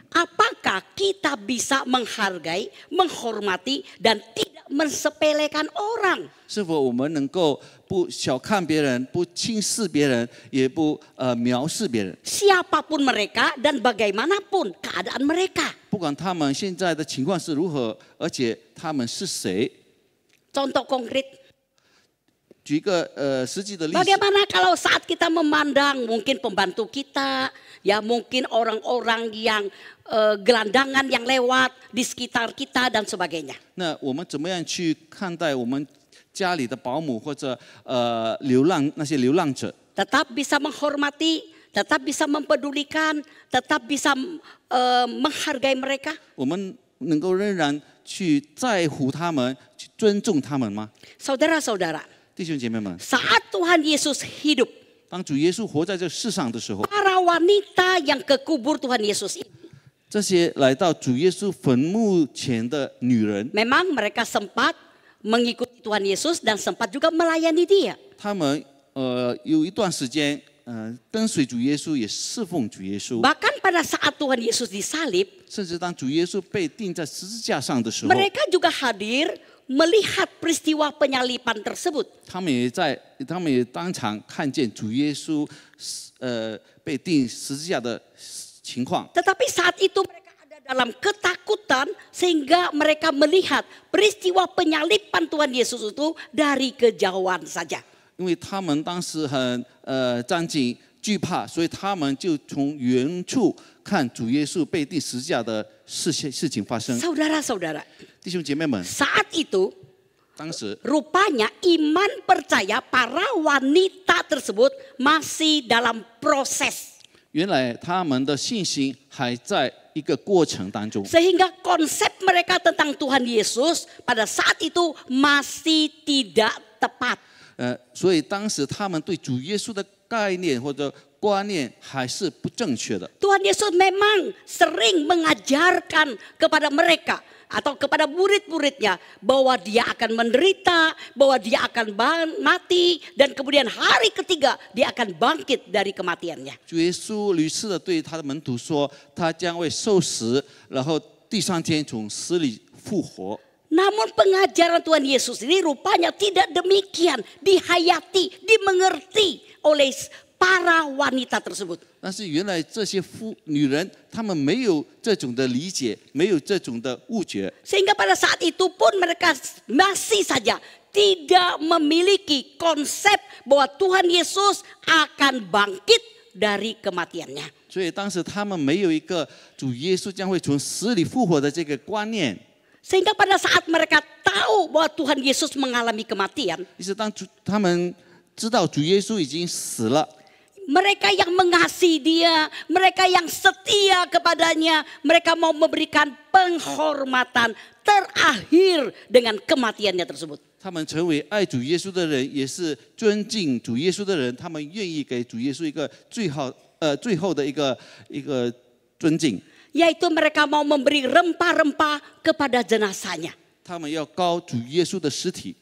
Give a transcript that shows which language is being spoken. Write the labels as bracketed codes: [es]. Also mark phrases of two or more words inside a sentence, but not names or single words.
[id] apakah kita bisa menghargai, menghormati, dan tidak mensepelekan orang? [zh] 是否我们能够不小看别人，不轻视别人，也不藐视别人？ [id] Siapapun mereka dan bagaimanapun keadaan mereka. [zh] 不管他们现在的情况是如何，而且他们是谁。 [id] Contoh konkret, [zh] 举一个实际的例子， [id] bagaimana kalau saat kita memandang mungkin pembantu kita, ya mungkin orang-orang yang gelandangan yang lewat di sekitar kita dan sebagainya. [zh] 那我们怎么样去看待我们家里的保姆或者那些流浪者， [id] tetap bisa menghormati, tetap bisa mempedulikan, tetap bisa menghargai mereka. [zh] 我们能够仍然去在乎他们，去尊重他们吗？ [id] Saudara-saudara, [zh] 弟兄姐妹们， [id] saat Tuhan Yesus hidup, [zh] 当主耶稣活在这世上的时候， [id] para wanita yang ke kubur Tuhan Yesus itu, [zh] 这些来到主耶稣坟墓前的女人， [id] memang mereka sempat mengikuti Tuhan Yesus dan sempat juga melayani Dia. [zh] 她们有一段时间跟随主耶稣，也侍奉主耶稣。 [id] Bahkan pada saat Tuhan Yesus disalib, [zh] 甚至当主耶稣被钉在十字架上的时候， [id] mereka juga hadir melihat peristiwa penyaliban tersebut. [zh] 他们也当场看见主耶稣被钉十字架的情况。 [id] Tetapi saat itu mereka ada dalam ketakutan sehingga mereka melihat peristiwa penyaliban Tuhan Yesus itu dari kejauhan saja. [zh] 因为他们当时很战兢惧怕，所以他们就从远处看主耶稣被钉十字架的事情发生。 [id] Saudara-saudara, [zh] 弟兄姐妹们， [id] saat itu [zh] 当时 [id] rupanya iman percaya para wanita tersebut masih dalam proses. [zh] 原来他们的信心还在一个过程当中， [id] Sehingga konsep mereka tentang Tuhan Yesus pada saat itu masih tidak tepat. [zh] 所以当时他们对主耶稣的概念或者观念还是不正确的。 [id] Tuhan Yesus memang sering mengajarkan kepada mereka atau kepada murid-muridnya bahwa dia akan menderita, bahwa dia akan mati, dan kemudian hari ketiga dia akan bangkit dari kematiannya. [zh] 主耶稣屡次的对他的门徒说，他将会受死，然后第三天从死里复活。 [id] Namun pengajaran Tuhan Yesus ini rupanya tidak demikian dihayati, dimengerti oleh para wanita tersebut. [zh] 但是原来这些女人，她们没有这种的理解，没有这种的悟觉， [id] Sehingga pada saat itu pun mereka masih saja tidak memiliki konsep bahwa Tuhan Yesus akan bangkit dari kematiannya. [zh] 所以当时他们没有一个主耶稣将会从死里复活的这个观念。 [id] Sehingga pada saat mereka tahu bahwa Tuhan Yesus mengalami kematian, [zh] 于是当他们知道主耶稣已经死了， [id] mereka yang mengasihi dia, mereka yang setia kepadanya, mereka mau memberikan penghormatan terakhir dengan kematiannya tersebut. [zh] 他们成为爱主耶稣的人，也是尊敬主耶稣的人，他们愿意给主耶稣一个最后的一个尊敬。 [id] Yaitu mereka mau memberi rempah-rempah kepada jenazahnya. [zh] 他们要膏主耶稣的尸体，